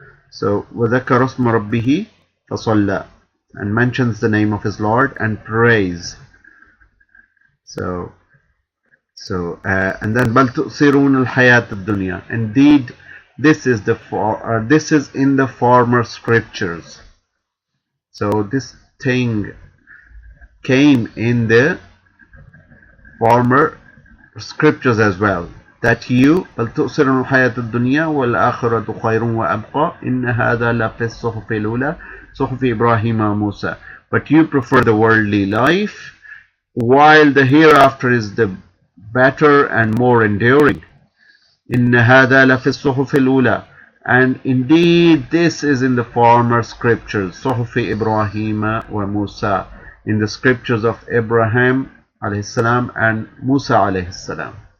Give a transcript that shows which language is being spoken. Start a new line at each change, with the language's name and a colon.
English: So
Arabic: وَذَكَرَ اسْمَ رَبِّهِ فَصَلَّى,
English: and mentions the name of his Lord and praise. So and then
Arabic: بَلْ تُؤْثِرُونَ الْحَيَاةَ الدُّنْيَا.
English: Indeed, this is in the former scriptures. So this thing came in the former scriptures as well. That you
Arabic: بل تؤثرون الحياة الدنيا والآخرة خير وأبقى إن هذا لفي الصحف الأولى صحف إبراهيم وموسى.
English: but you prefer the worldly life, while the hereafter is the better and more enduring.
Arabic: إِنَّ هَذَا لَفِي الصُّحُفِ الْأُولَى.
English: And indeed this is in the former scriptures,
Arabic: صُحُفِ إِبْرَاهِيمَ وَمُوسَى,
English: in the scriptures of Abraham alayhi salam and Musa alayhi salam.